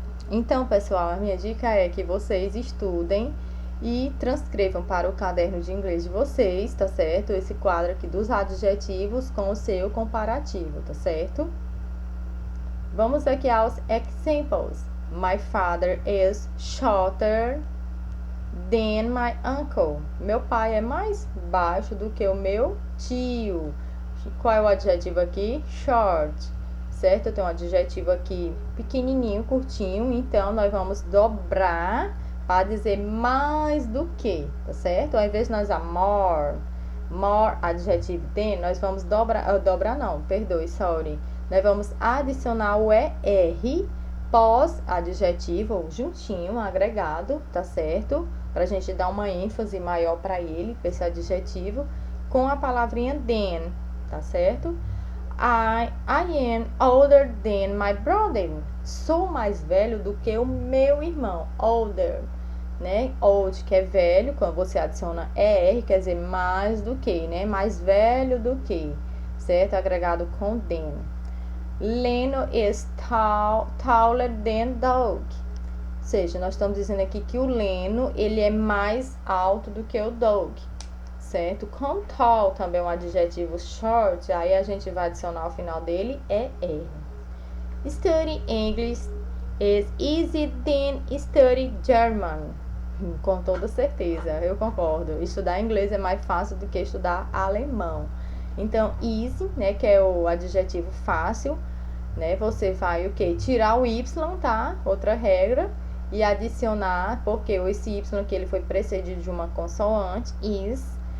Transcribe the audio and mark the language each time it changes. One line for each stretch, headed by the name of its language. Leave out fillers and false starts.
Portuguese: Então, pessoal, a minha dica é que vocês estudem e transcrevam para o caderno de inglês de vocês, tá certo? Esse quadro aqui dos adjetivos com o seu comparativo, tá certo? Vamos aqui aos examples.
English: My father is shorter than my uncle.
Portuguese: Meu pai é mais baixo do que o meu tio. Qual é o adjetivo aqui? Short, certo? Eu tenho um adjetivo aqui pequenininho, curtinho, então nós vamos dobrar para dizer mais do que, tá certo? Ao invés de nós usar more, adjetivo than, nós vamos dobrar não, perdoe, sorry. Nós vamos adicionar o ER pós adjetivo, juntinho, agregado, tá certo? Pra gente dar uma ênfase maior para ele, pra esse adjetivo, com a palavrinha than, tá certo?
English: I am older than my brother.
Portuguese: Sou mais velho do que o meu irmão. Older, né? Old, que é velho, quando você adiciona ER, quer dizer mais do que, né? Mais velho do que, certo? Agregado com than.
English: Leno is taller than Doug.
Portuguese: Ou seja, nós estamos dizendo aqui que o Leno, ele é mais alto do que o Doug, certo? Com tall também é um adjetivo short, aí a gente vai adicionar ao final dele ER.
English: Study English is easy than study German.
Portuguese: Com toda certeza, eu concordo. Estudar inglês é mais fácil do que estudar alemão. Então, easy, né, que é o adjetivo fácil, né? Você vai o quê? Tirar o y, tá? Outra regra. E adicionar, porque esse y que ele foi precedido de uma consoante, is.